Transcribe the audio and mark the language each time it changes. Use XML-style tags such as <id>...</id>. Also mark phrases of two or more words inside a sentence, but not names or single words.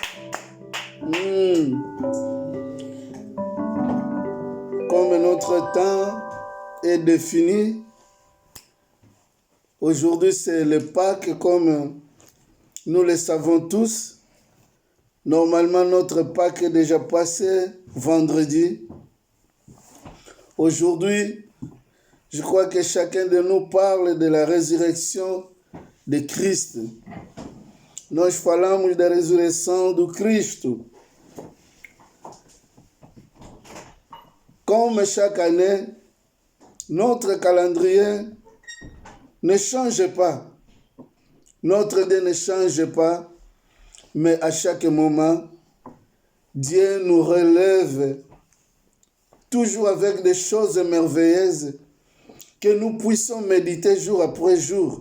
<fr>Comme notre temps est défini, aujourd'hui c'est le Pâques comme nous le savons tous. Normalement notre Pâques est déjà passé vendredi. Aujourd'hui, je crois que chacun de nous parle de la résurrection de Christ.</fr> <pt>Nós falamos da ressurreição do Cristo.</pt> <fr>Comme chaque année, notre calendrier ne change pas. Notre Dieu ne change pas, mais à chaque moment, Dieu nous relève toujours avec des choses merveilleuses que nous puissions méditer jour après jour.</fr>